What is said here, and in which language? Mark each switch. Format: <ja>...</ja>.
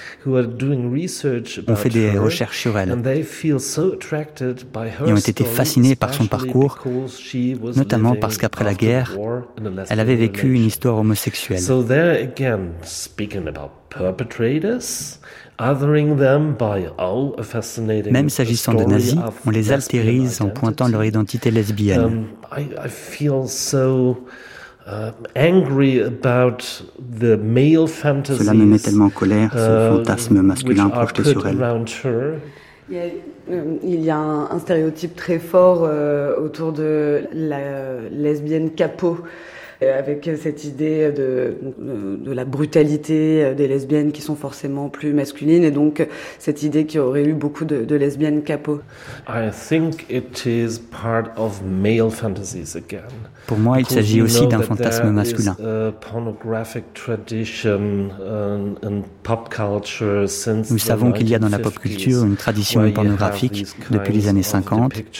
<fr>ont fait des recherches sur elle et ont été fascinés par son parcours, notamment parce qu'après la guerre, elle avait vécu une histoire homosexuelle. Donc, là encore, en parlant des perpétrateurs,</fr> <en>othering them by all a fascinating story.</en> <fr>Même s'agissant de nazis, on les altérise en pointant leur identité lesbienne.</fr> <en>I feel so angry about the male fantasies.</en> <fr>Cela me met tellement en colère, ce fantasme masculin projeté sur elle. Il y a un stéréotype très fort autour de la lesbienne capot. Avec cette idée de la brutalité des lesbiennes qui sont forcément plus masculines, et donc cette idée qu'il y aurait eu beaucoup de lesbiennes capot.</fr> <en>I think it is part of male fantasies again.</en> <fr>Pour moi, il s'agit aussi d'un fantasme masculin.</fr> <en>There is a pornographic tradition in pop culture since the</en> <fr>1950s. Nous savons qu'il y a dans la pop culture une tradition pornographique depuis les années 50.</fr>